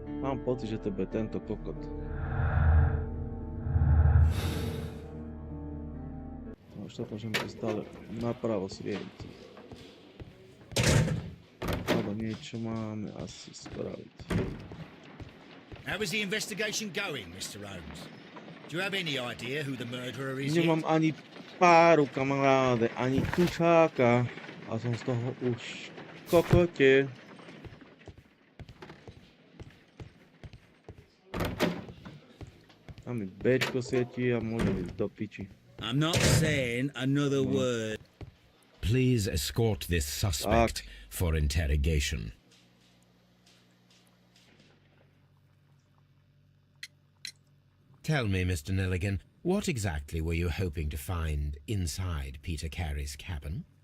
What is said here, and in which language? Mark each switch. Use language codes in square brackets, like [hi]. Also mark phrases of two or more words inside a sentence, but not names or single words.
[sk] Mám pocit, že to bude tento kokot. No už to, že mi to stále napravo svieti. Ale niečo máme asi spraviť. [en] How is the investigation going, Mr. Holmes? Do you have any idea who the murderer is yet? [sk] Nemám ani páru, kamaráde, ani tučáka. A som z toho už v kokote. Tam mi Bčko svietí a môžem ísť do piči. [en] I'm not saying another word. Please escort this suspect for interrogation. Tell me, Mr. Nelligan, what exactly were you hoping to find inside Peter Carey's cabin?